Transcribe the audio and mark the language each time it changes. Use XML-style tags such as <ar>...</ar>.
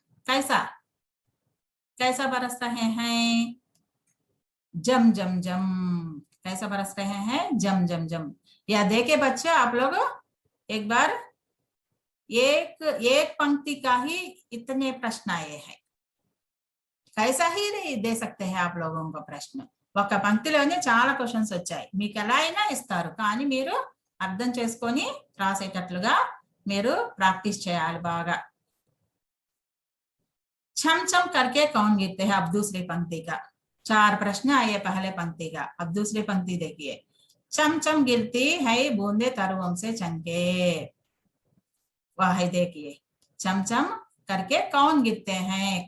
<hi>कैसा कैसा बरस रहे हैं? जम जम जम। कैसा बरस रहे हैं? जम जम जम। या देखे बच्चे आप लोग एक बार, एक एक पंक्ति का ही इतने प्रश्न आए हैं। कैसा ही दे सकते हैं आप लोगों को प्रश्न,</hi> <te>ఒక పంక్తిలోనే చాలా క్వశ్చన్స్ వచ్చాయి, మీకు ఎలా అయినా ఇస్తారు కానీ మీరు అర్థం చేసుకొని రాసేటట్లుగా మీరు ప్రాక్టీస్ చేయాలి బాగా।</te> <hi>छम छम करके कौन गिरते हैं? अब दूसरी पंक्ति का 4 प्रश्न आए पहले पंक्ति का, अब दूसरी पंक्ति देखिए। चम चम गिरती है बूंदे तरुओं से चमके। वह देखिए, चम चम करके कौन गिरते हैं?</hi>